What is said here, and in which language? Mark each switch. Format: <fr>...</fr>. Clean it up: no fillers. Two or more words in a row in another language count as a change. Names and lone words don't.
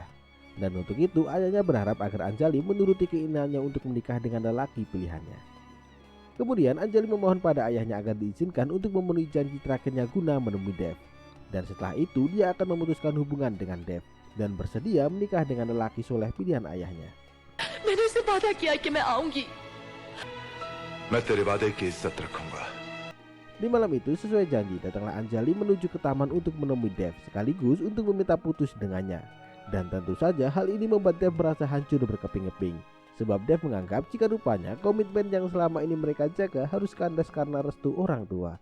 <id>Dan untuk itu ayahnya berharap agar Anjali menuruti keinginannya untuk menikah dengan lelaki pilihannya. Kemudian Anjali memohon pada ayahnya agar diizinkan untuk memenuhi janji terakhirnya guna menemui Dev. Dan setelah itu dia akan memutuskan hubungan dengan Dev dan bersedia menikah dengan lelaki soleh pilihan ayahnya.</id> <hi>मैंने उसे वादा किया कि मैं आऊंगी। मैं तेरे वादे की इज्जत रखूंगा।</hi> <id>Di malam itu sesuai janji datanglah Anjali menuju ke taman untuk menemui Dev sekaligus untuk meminta putus dengannya. Dan tentu saja hal ini membuat Dev merasa hancur berkeping-keping. Sebab Dev menganggap jika rupanya komitmen yang selama ini mereka jaga harus kandas karena restu orang tua.</id>